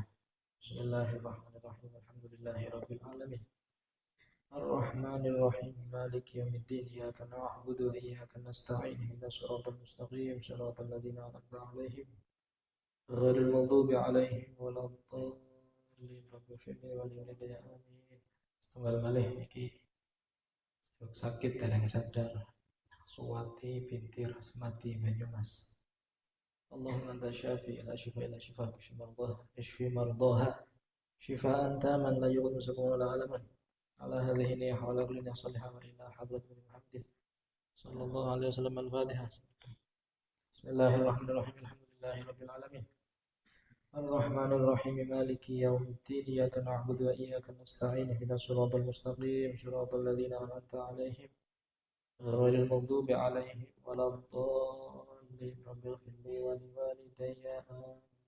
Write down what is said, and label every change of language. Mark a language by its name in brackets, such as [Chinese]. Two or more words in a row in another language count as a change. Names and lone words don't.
[Arabic] بسم الله الرحمن الرحيم. الحمد لله رب العالمين. الرحمن الرحيم. مالك يوم الدين. إياك نعبد وإياك نستعين. اهدنا الصراط المستقيم. صراط الذين أنعمت عليهم غير المغضوب عليهم ولا الضالين. رب اغفر لي ولوالدي آمين. [Javanese] Tunggal malih iki sakit kadang sadar. Suwati binti Rasmati Banyumas. [Arabic] اللهم أنت شافي لا شفاء إلا شفاء اشف مرضاها شفاء تاما لا يغادر سقما ولا ألما. على هذه النية وعلى كل نية صالحة وإلى حضرة محمد صلى الله عليه وسلم الفاتحة. بسم الله الرحمن الرحيم. الحمد لله رب العالمين الرحمن الرحيم مالك يوم الدين إياك نعبد وإياك نستعين اهدنا الصراط المستقيم صراط الذين أنعمت عليهم غير المغضوب عليهم ولا الضالين رب اغفر لي ولوالدي آمين.